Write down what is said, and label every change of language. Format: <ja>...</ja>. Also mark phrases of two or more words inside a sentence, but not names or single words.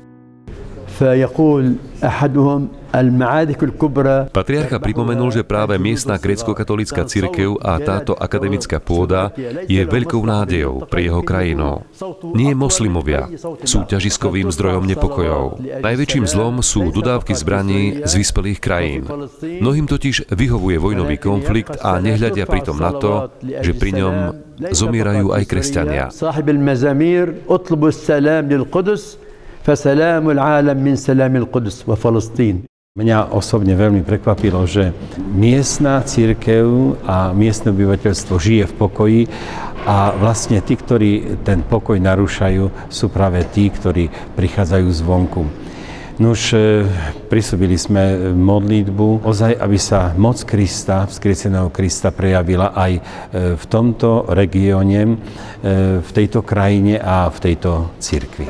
<sk>Patriarcha pripomenul, že práve miestna grécko-katolícka cirkev a táto akademická pôda je veľkou nádejou pre jeho krajinu. Nie moslimovia sú ťažiskovým zdrojom nepokojov. Najväčším zlom sú dodávky zbraní z vyspelých krajín. Mnohým totiž vyhovuje vojnový konflikt a nehľadia pritom na to, že pri ňom zomierajú aj kresťania.</sk> <ar>فسلام العالم من سلام القدس وفلسطين.</ar> <sk>Mňa osobne veľmi prekvapilo, že miestna cirkev a miestne obyvateľstvo žije v pokoji a vlastne tí, ktorí ten pokoj narúšajú, sú práve tí, ktorí prichádzajú zvonku. Nuž, prisúbili sme modlitbu, ozaj, aby sa moc Krista, vzkrieseného Krista prejavila aj v tomto regióne, v tejto krajine a v tejto cirkvi.</sk>